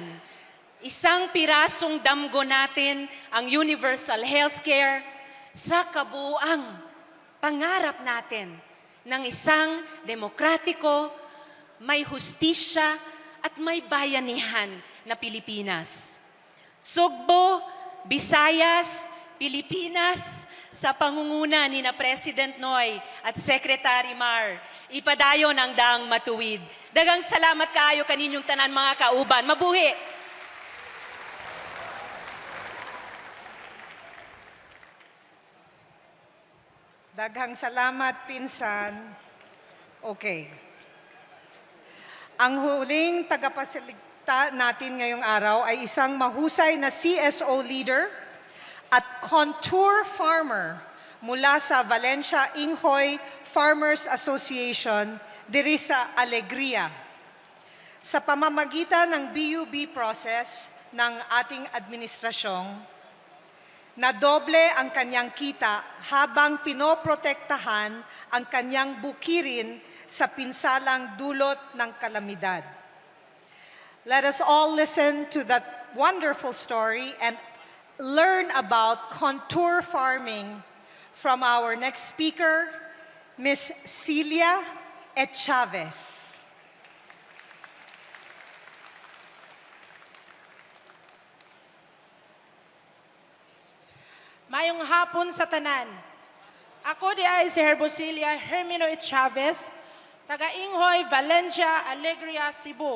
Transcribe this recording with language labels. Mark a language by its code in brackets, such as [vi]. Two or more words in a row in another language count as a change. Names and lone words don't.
[tl] Isang pirasong damgo natin ang [en] universal healthcare [tl] sa kabuuang pangarap natin ng isang demokratiko, may hustisya at may bayanihan na Pilipinas. Sugbo, Visayas, Pilipinas, sa pangunguna ni na President Noy at Secretary Mar, [ceb] ipadayon ang daang matuwid. Dagang salamat kaayo kaninyong tanan mga kauban. Mabuhi! Daghang salamat, pinsan. Okay. [tl] Ang huling tagapagsalita natin ngayong araw ay isang mahusay na [en] CSO leader [tl] at [en] contour farmer [tl] mula sa Valencia Inghoy Farmers Association [ceb] diri sa Alegria. [tl] Sa pamamagitan ng BUB process ng ating administrasyong, na doble ang kanyang kita habang pinoprotektahan ang kanyang bukirin sa pinsalang dulot ng kalamidad. [en] Let us all listen to that wonderful story and learn about contour farming from our next speaker, Ms. Celia Chavez. [ceb] Mayong hapon sa tanan. Ako di ay si Herbosilia Hermino Chavez, taga Inghoy, Valencia, Alegria, Cebu.